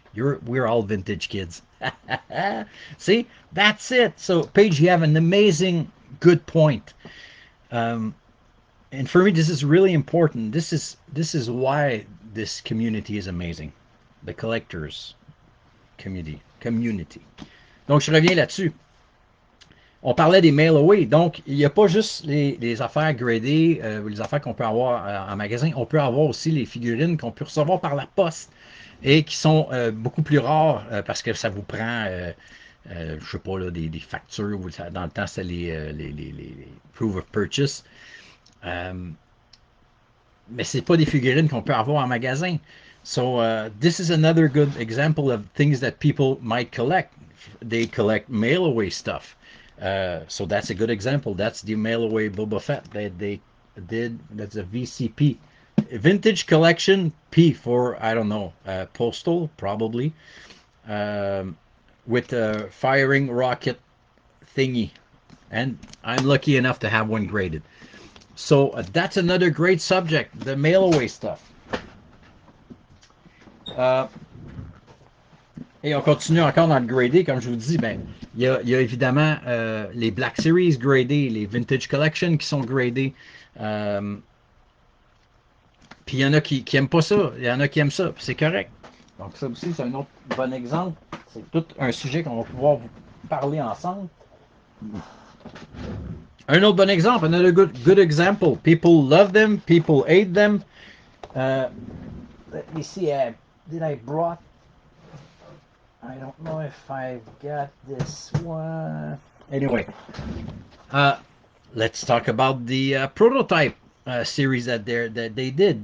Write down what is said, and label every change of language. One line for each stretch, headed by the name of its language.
English: We're all vintage kids. See, that's it. So, Paige, you have an amazing good point. Um, and for me, this is really important. This is why this community is amazing. The collectors community.
French: Donc, je reviens là-dessus. On parlait des mail away. Donc, il n'y a pas juste les affaires gradées, les affaires qu'on peut avoir en magasin. On peut avoir aussi les figurines qu'on peut recevoir par la poste et qui sont beaucoup plus rares parce que ça vous prend, je sais pas, là, des factures. Dans le temps, c'était les proof of purchase. Euh, mais c'est pas des figurines qu'on peut avoir en magasin.
English: So this is another good example of things that people might collect. They collect mail away stuff. So that's a good example. That's the mail away Boba Fett that they did. That's a VCP. Vintage collection P for, I don't know, postal probably, um, with a firing rocket thingy. And I'm lucky enough to have one graded. So that's another great subject, the mail away stuff.
French: Euh, et on continue encore dans le gradé, comme je vous dis, ben, il y a évidemment les Black Series gradés, les Vintage Collection qui sont gradés. Euh, Puis il y en a qui aiment pas ça, il y en a qui aiment ça, c'est correct. Donc ça aussi, c'est un autre bon exemple. C'est tout un sujet qu'on va pouvoir vous parler ensemble. Un autre bon exemple,
English: another good example. People love them, people hate them. Uh, Let me see. Did I brought? I don't know if I got this one. Anyway, uh, let's talk about the prototype series that they did.